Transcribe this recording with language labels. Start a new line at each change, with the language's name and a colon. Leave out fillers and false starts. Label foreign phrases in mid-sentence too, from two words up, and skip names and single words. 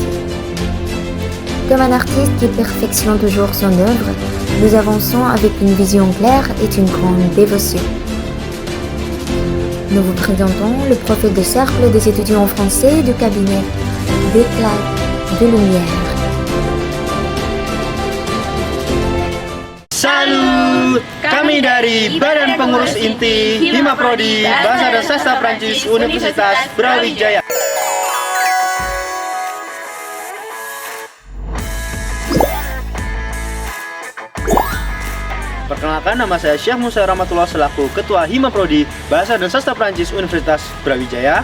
French: Comme un artiste qui perfectionne toujours son œuvre, nous avançons avec une vision claire et une grande dévotion. Nous vous présentons le profil de cercle des étudiants français du cabinet d'Éclat de Lumière. Salut!
Indonesian: Kami dari Badan Pengurus Inti Hima Prodi Bahasa dan Sastra Prancis Universitas Brawijaya. Perkenalkan, nama saya Syekh Musa Rahmatullah selaku Ketua Hima Prodi Bahasa dan Sastra Prancis Universitas Brawijaya.